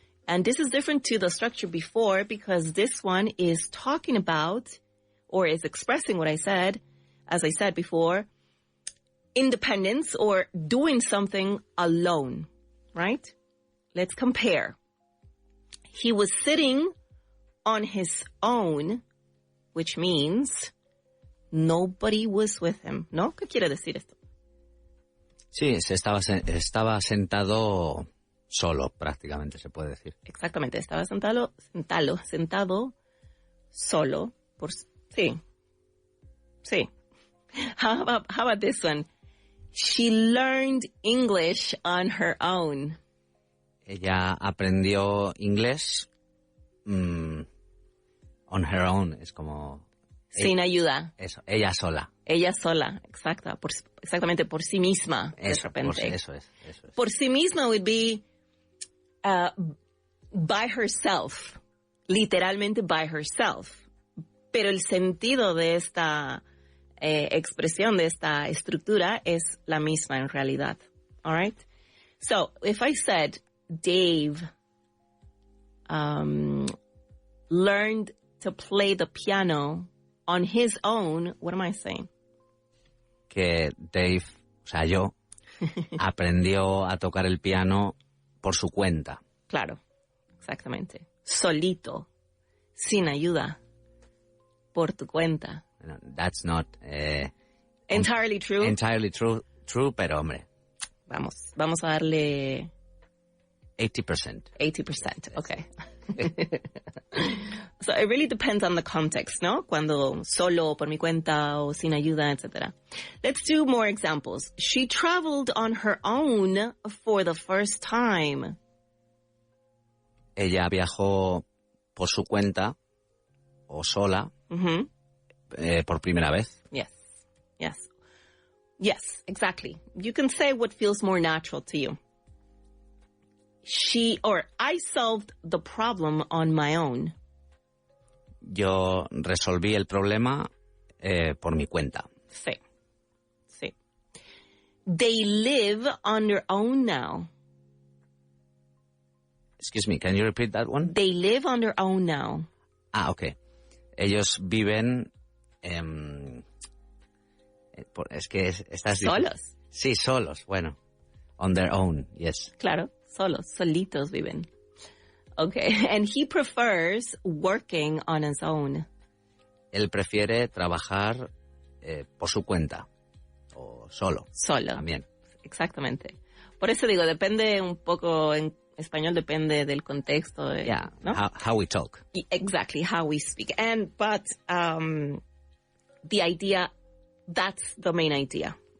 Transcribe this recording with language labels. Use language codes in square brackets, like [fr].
[en] And this is different to the structure before because this one is talking about or is expressing what I said, as I said before, independence or doing something alone, right? Let's compare. He was sitting on his own, which means nobody was with him. [es] ¿No? ¿Qué quiere decir esto? Sí, estaba sentado solo, prácticamente se puede decir. Exactamente, estaba sentado solo. [en] Sí. How about this one? She learned English on her own. [es] Ella aprendió inglés [en] on her own. [es] Es como Sin ayuda. Eso, ella sola. Ella sola, exactamente, por sí misma, de repente. Eso es. Por sí misma [en] would be by herself, [es] literalmente [en] by herself. [es] Pero el sentido de esta expresión, de esta estructura, es la misma en realidad. [en] All right? So, if I said Dave learned to play the piano on his own, what am I saying? [es] Que Dave, o sea, yo, aprendió a tocar el piano por su cuenta. Claro, exactamente. Solito, sin ayuda, por tu cuenta. [en] No, that's not entirely true. Entirely true, [es] pero hombre. Vamos a darle 80%. [en] 80%, okay. So it really depends on the context, ¿no? [es] Cuando solo, por mi cuenta, o sin ayuda, etc. [en] Let's do more examples. She traveled on her own for the first time. [es] Ella viajó por su cuenta o sola por primera vez. [en] Yes, exactly. You can say what feels more natural to you. I solved the problem on my own. [es] Yo resolví el problema por mi cuenta. Sí. [en] They live on their own now. Excuse me, can you repeat that one? They live on their own now. [es] Ah, okay. Ellos viven... es que estás... ¿Solos? Sí, solos, bueno. [en] On their own, yes. [es] Claro, solitos viven. [en] Okay, and he prefers working on his own. [es] Él prefiere trabajar por su cuenta. O solo. Solo. También. Exactamente. Por eso digo, depende un poco, en español depende del contexto. [en] Yeah, [es] ¿no? [en] how we talk. Exactly, how we speak. But the idea, that's the main idea.